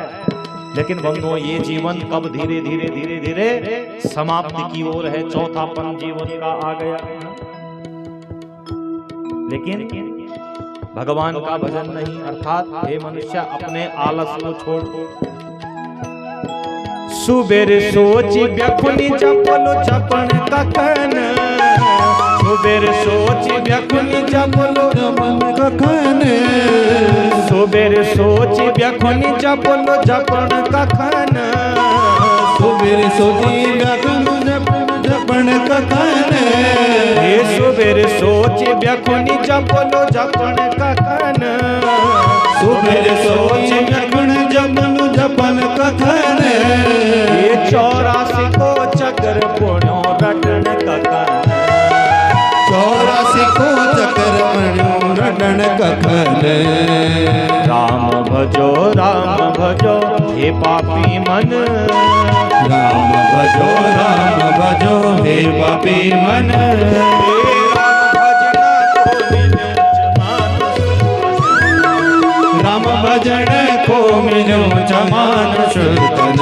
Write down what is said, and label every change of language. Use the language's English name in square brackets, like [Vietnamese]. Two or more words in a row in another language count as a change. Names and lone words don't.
[Hindi] लेकिन बंधुओं, ये जीवन कब धीरे धीरे धीरे धीरे समाप्ति की ओर है, चौथापन जीवन का आ गया। लेकिन भगवान का भजन नहीं, अर्थात हे मनुष्य अपने आलस को छोड़। [Garhwali] सुबेर सोच व्याकुनी जपलो जपन कखन, सुबेर सोच व्याकुनी जपलो जपन कखन, सुबेर सोच व्याकुनी जपलो जपन कखन, सुबेर सोची व्याकुनी जपन कखन, हे सुबेर सोच व्याकुनी जपलो जपन कखन, सुबेर सोच व्याकुनी जपलो जपन कखन, ये 84 को चक्र पुण्यो रटन कखन, 84 को चक्र पुण्यो रटन कखन। [Hindi] राम भजो हे पापी मन, राम भजो हे पापी मन, राम भजन को मिलो मानुष तन,